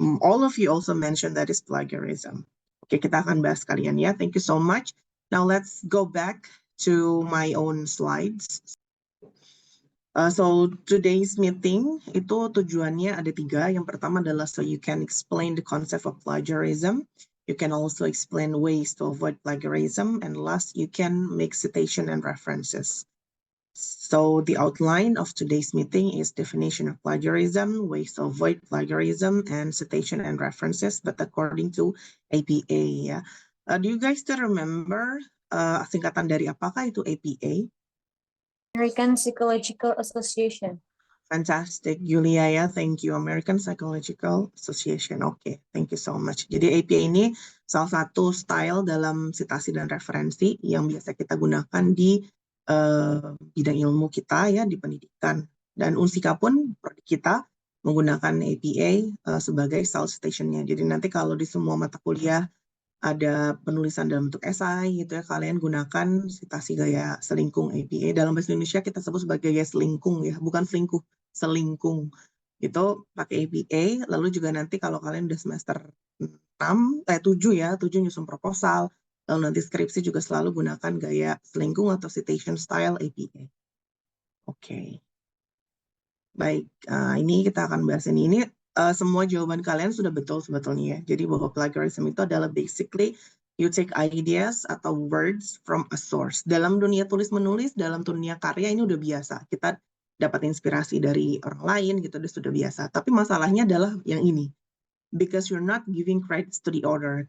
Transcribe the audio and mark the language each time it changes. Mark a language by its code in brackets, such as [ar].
[en] All of you also mentioned that is plagiarism. Okay, [id] kita akan bahas kalian ya. [en] Thank you so much. Now let's go back to my own slides. So today's meeting [id] itu tujuannya ada 3. Yang pertama adalah [en] so you can explain the concept of plagiarism. You can also explain ways to avoid plagiarism. And last, you can make citation and references. So the outline of today's meeting is definition of plagiarism, ways to avoid plagiarism, and citation and references, but according to APA. Ya. Do you guys still remember [id] singkatan dari apakah itu [en] APA? American Psychological Association. Fantastic, Julia ya, thank you. American Psychological Association, oke, thank you so much. [id] Jadi APA ini salah satu style dalam citasi dan referensi yang biasa kita gunakan di bidang ilmu kita ya, di pendidikan. Dan Unsika pun kita menggunakan APA sebagai style citation-nya. Jadi nanti kalau di semua mata kuliah ada penulisan dalam bentuk esai gitu ya, kalian gunakan citasi gaya selingkung APA. Dalam bahasa Indonesia kita sebut sebagai gaya selingkung ya, bukan selingkuh, selingkung. Itu pakai APA, lalu juga nanti kalau kalian udah semester 7 ya, 7 nyusun proposal, lalu nanti skripsi juga selalu gunakan gaya selingkung atau citation style APA. Oke. Baik, ini kita akan bahas ini. Semua jawaban kalian sudah betul sebetulnya ya. Jadi bahwa plagiarism itu adalah [en] basically you take ideas [id] atau [en] words from a source. [id] Dalam dunia tulis-menulis, dalam dunia karya ini udah biasa. Kita dapat inspirasi dari orang lain gitu, sudah biasa. Tapi masalahnya adalah yang ini. [en] Because you're not giving credits to the author.